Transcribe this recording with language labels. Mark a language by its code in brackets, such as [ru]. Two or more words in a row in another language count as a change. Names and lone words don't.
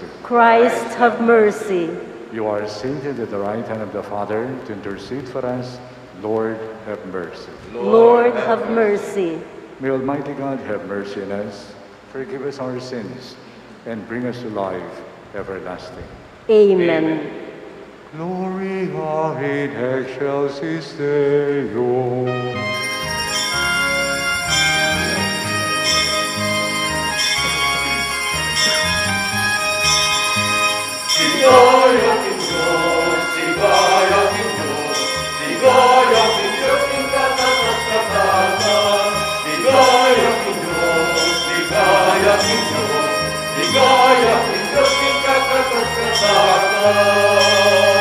[en] Christ, have mercy. You are seated at the right hand of the Father to intercede for us. Lord, have mercy. Lord, have mercy. May Almighty God have mercy on us, forgive us our sins, and bring us to life everlasting. Amen. [la] Gloria in excelsis Deo. [pam] Sigaya king Diyos, sigaya king Diyos, sigaya king Diyos, king katatas-katasan. Sigaya king Diyos, sigaya king Diyos, sigaya king Diyos, king katatas-katasan.